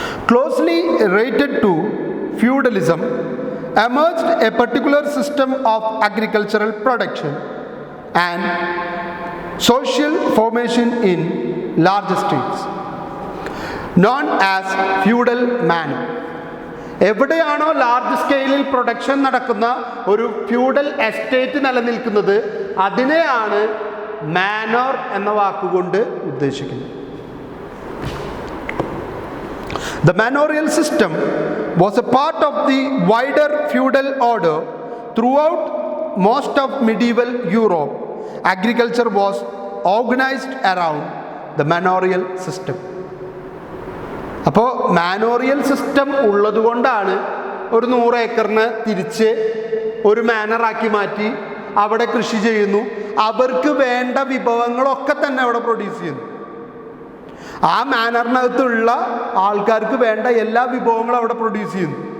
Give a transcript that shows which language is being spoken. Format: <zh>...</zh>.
<en>Closely related to feudalism emerged a particular system of agricultural production and social formation in large states known as feudal manor.</en> <ml>എവിടെയാണോ large സ്കെയിലിൽ production നടക്കുന്ന ഒരു feudal estate നിലനിൽക്കുന്നത് അതിനെയാണ് മാനോർ എന്ന വാക്കുകൊണ്ട് ഉദ്ദേശിക്കുന്നത്.</ml> <en>The manorial system was a part of the wider feudal order throughout most of medieval Europe. Agriculture was organized around the manorial system.</en> <ml>അപ്പോൾ മാനോറിയൽ സിസ്റ്റം ഉള്ളതുകൊണ്ടാണ് ഒരു 100 ഏക്കറിന് തിരിച്ച് ഒരു മാനറാക്കി മാറ്റി അവിടെ കൃഷി ചെയ്യുന്നു. അവർക്ക് വേണ്ട വിഭവങ്ങളൊക്കെ തന്നെ അവിടെ പ്രൊഡ്യൂസ് ചെയ്യുന്നു. ആ മാനറിനകത്തുള്ള ആൾക്കാർക്ക് വേണ്ട എല്ലാ വിഭവങ്ങളും അവിടെ പ്രൊഡ്യൂസ് ചെയ്യുന്നു.</ml>